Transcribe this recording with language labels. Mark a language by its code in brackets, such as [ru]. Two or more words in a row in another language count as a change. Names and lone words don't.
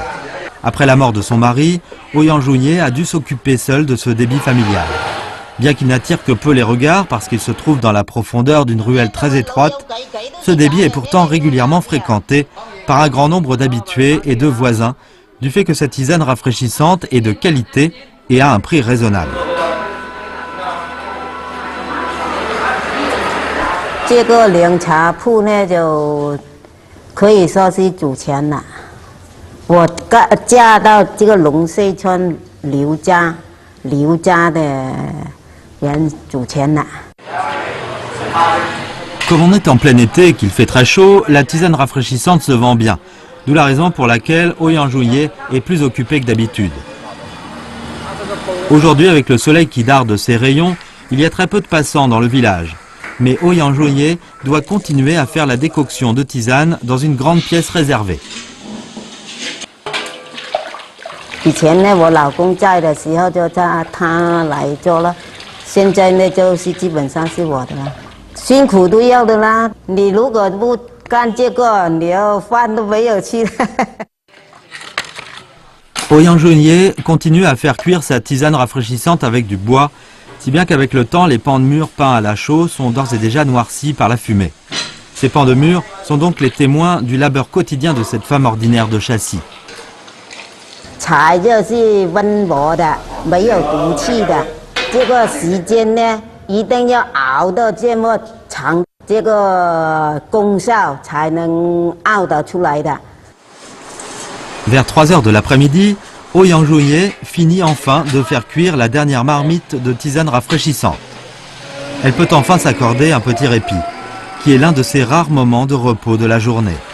[fr] Après la mort de son mari, Ouyang Jouye a dû s'occuper seul de ce débit familial. Bien qu'il n'attire que peu les regards parce qu'il se trouve dans la profondeur d'une ruelle très étroite, ce débit est pourtant régulièrement fréquenté par un grand nombre d'habitués et de voisins, du fait que cette tisane rafraîchissante est de qualité et à un prix raisonnable. [zh] 这个凉茶铺呢，就可以说是祖传了。我嫁到这个龙溪村刘家的人祖传了。 [fr] Comme on est en plein été et qu'il fait très chaud, la tisane rafraîchissante se vend bien. D'où la raison pour laquelle Ouyang Jouye est plus occupé que d'habitude. Aujourd'hui, avec le soleil qui darde ses rayons, il y a très peu de passants dans le village. Mais Ouyang Jouye doit continuer à faire la décoction de tisane dans une grande pièce réservée. [zh] 以前呢，我老公在的时候就他来做了，现在呢就是基本上是我的了。辛苦都要的啦，你如果不干这个，你要饭都没有吃。 [fr] Ouyang Jouye continue à faire cuire sa tisane rafraîchissante avec du bois, si bien qu'avec le temps, les pans de mur peints à la chaux sont d'ores et déjà noircis par la fumée. Ces pans de mur sont donc les témoins du labeur quotidien de cette femme ordinaire de Chassis. [zh] 茶就是温和的，没有毒气的。这个时间呢，一定要熬到这么长，这个功效才能熬得出来的。 [fr] Vers 3 heures de l'après-midi, Ouyang Jouye finit enfin de faire cuire la dernière marmite de tisane rafraîchissante. Elle peut enfin s'accorder un petit répit, qui est l'un de ses rares moments de repos de la journée.